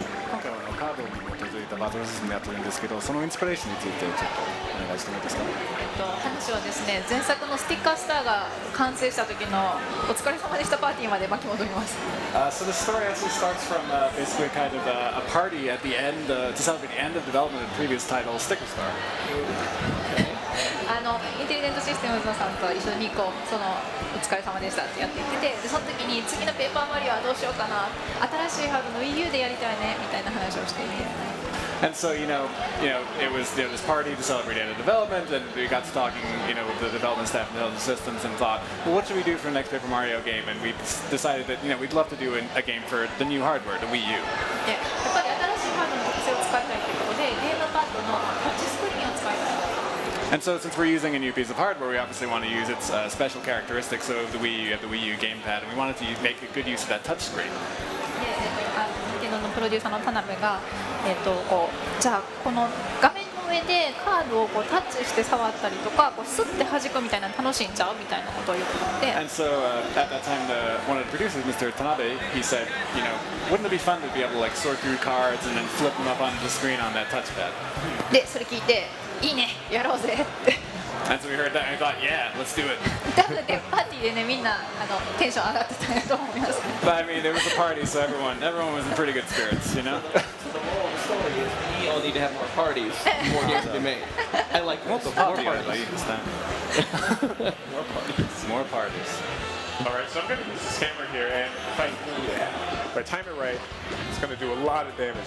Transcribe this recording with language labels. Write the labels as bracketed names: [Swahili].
[Japanese] 今回はカードに基づいたバトルシステムやってるんですけど、そのインスピレーションについてちょっとお願いしてもいいですか。話はですね、前作のスティッカースターが完成した時のお疲れ様でしたパーティーまで巻き戻ります。 [English] So the story actually starts from basically kind of a party at the end to celebrate the end of development of the previous title, Sticker Star. [Japanese] インテリジェントシステムズさんと一緒にお疲れ様でしたってやっていってて、でその時に次のペーパーマリオはどうしようかな、新しいハードの Wii U でやりたいねみたいな話をしていて。 [English] And so it was this party to celebrate end of development, and we got to talking, with the development staff and development systems, and thought, well, what should we do for the next Paper Mario game? And we decided that we'd love to do a game for the new hardware, the Wii U. [Japanese] でやっぱり新しいハードの特性を使いたいということで、ゲームパッドのタッチスクリーンを使いたい。 [English] And so since we're using a new piece of hardware, we obviously want to use its special characteristics of the Wii U. You have the Wii U gamepad, and we wanted to make a good use of that touch screen. [Japanese] で、任天堂のプロデューサーの田辺が、じゃあこの画面の上でカードをタッチして触ったりとか、スッて弾くみたいなの楽しんじゃうみたいなことを言ってて。 [English] And so at that time, one of the producers, Mr. Tanabe, he said, wouldn't it be fun to be able to sort through cards and then flip them up onto the screen on that touchpad? [Japanese] で、それ聞いて、いいね、やろうぜって。 [English] And so we heard that and we thought, yeah, let's do it. [Japanese] 多分ね、パーティーでね、みんなテンション上がってたんやと思います。 [English] But I mean, it was a party, so everyone was in pretty good spirits, So the moral of the story is we all need to have more parties, more games to be made. I like that. More parties. More parties. All right, so I'm going to use this hammer here, and if I time it right, it's going to do a lot of damage.